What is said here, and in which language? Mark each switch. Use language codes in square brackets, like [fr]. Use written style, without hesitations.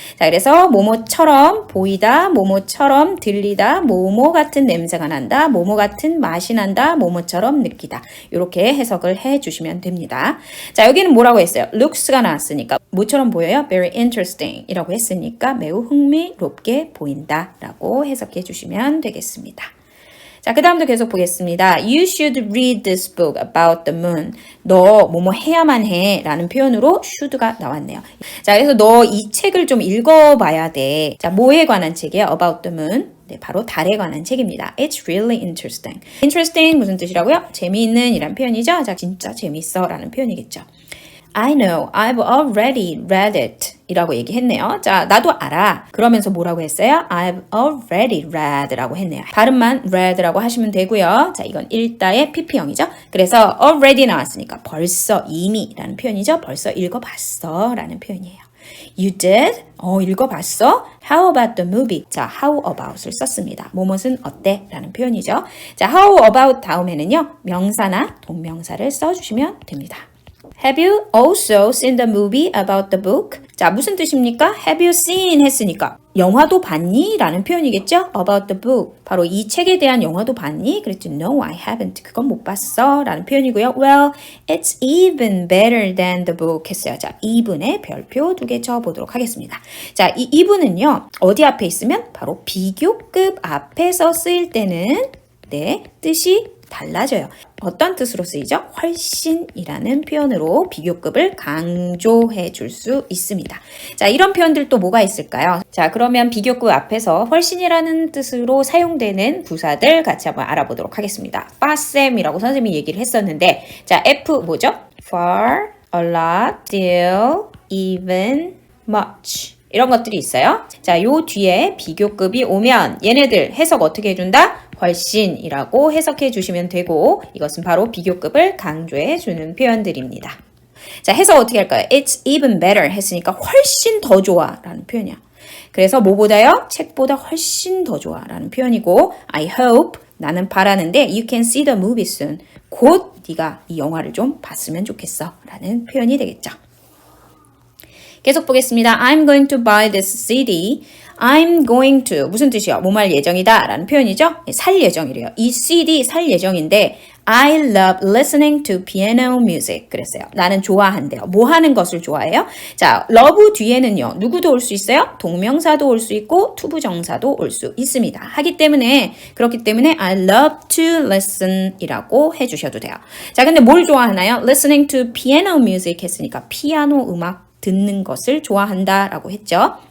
[ko] 자, 그래서 뭐뭐처럼 보이다, 뭐뭐처럼 들리다, 뭐뭐 같은 냄새가 난다, 뭐뭐 같은 맛이 난다, 뭐뭐처럼 느끼다. 이렇게 해석을 해주시면 됩니다. 자, 여기는 뭐라고 했어요? looks가 나왔으니까 뭐처럼 보여요? very interesting 이라고 했으니까 매우 흥미롭게 보인다 라고 해석해 주시면 되겠습니다. 자, 그 다음도 계속 보겠습니다. [en] You should read this book about the moon. [ko] 너 뭐뭐 해야만 해 라는 표현으로 should가 나왔네요. 자, 그래서 너 이 책을 좀 읽어봐야 돼. 자, 뭐에 관한 책이에요? [en] About the moon. [ko] 네, 바로 달에 관한 책입니다. [en] It's really interesting. [ko] Interesting 무슨 뜻이라고요? 재미있는 이란 표현이죠. 자, 진짜 재밌어 라는 표현이겠죠. [en] I know, I've already read it [ko] 이라고 얘기했네요. 자, 나도 알아. 그러면서 뭐라고 했어요? [en] I've already read [ko] 라고 했네요. 발음만 read라고 하시면 되고요. 자, 이건 일다의 PP형이죠. 그래서 already 나왔으니까 벌써 이미 라는 표현이죠. 벌써 읽어봤어 라는 표현이에요. [en] You did? [ko] 읽어봤어? [en] How about the movie? [ko] 자, how about을 썼습니다. 뭐뭇은 어때? 라는 표현이죠. 자, how about 다음에는요. 명사나 동명사를 써주시면 됩니다. [en] Have you also seen the movie about the book? [ko] 자, 무슨 뜻입니까? Have you seen 했으니까 영화도 봤니? 라는 표현이겠죠? About the book. 바로 이 책에 대한 영화도 봤니? 그랬죠. [en] No, I haven't. [ko] 그건 못 봤어. 라는 표현이고요. [en] Well, it's even better than the book [ko] 했어요. 자, even에 별표 2개 쳐보도록 하겠습니다. 자, 이 even은요. 어디 앞에 있으면? 바로 비교급 앞에서 쓰일 때는 네, 뜻이 달라져요. 어떤 뜻으로 쓰이죠? 훨씬이라는 표현으로 비교급을 강조해 줄 수 있습니다. 자, 이런 표현들 또 뭐가 있을까요? 자, 그러면 비교급 앞에서 훨씬이라는 뜻으로 사용되는 부사들 같이 한번 알아보도록 하겠습니다. farsam이라고 선생님이 얘기를 했었는데, 자, F 뭐죠? [en] far, a lot, still, even, much. [ko] 이런 것들이 있어요. 자, 요 뒤에 비교급이 오면 얘네들 해석 어떻게 해준다? 훨씬이라고 해석해 주시면 되고 이것은 바로 비교급을 강조해 주는 표현들입니다. 자, 해석 어떻게 할까요? It's even better 했으니까 훨씬 더 좋아 라는 표현이야. 그래서 뭐보다요? 책보다 훨씬 더 좋아 라는 표현이고 I hope 나는 바라는데 [en] you can see the movie soon. [ko] 곧 네가 이 영화를 좀 봤으면 좋겠어 라는 표현이 되겠죠. 계속 보겠습니다. [en] I'm going to buy this CD. [ko] I'm going to 무슨 뜻이요? 뭐할 예정이다 라는 표현이죠. 살 예정이래요. 이 CD 살 예정인데 [en] I love listening to piano music [ko] 그랬어요. 나는 좋아한대요. 뭐 하는 것을 좋아해요? 자, love 뒤에는요. 누구도 올 수 있어요? 동명사도 올 수 있고 투부정사도 올 수 있습니다. 그렇기 때문에 [en] I love to listen [ko] 이라고 해주셔도 돼요. 자, 근데 뭘 좋아하나요? [en] Listening to piano music [ko] 했으니까 피아노 음악 듣는 것을 좋아한다 라고 했죠.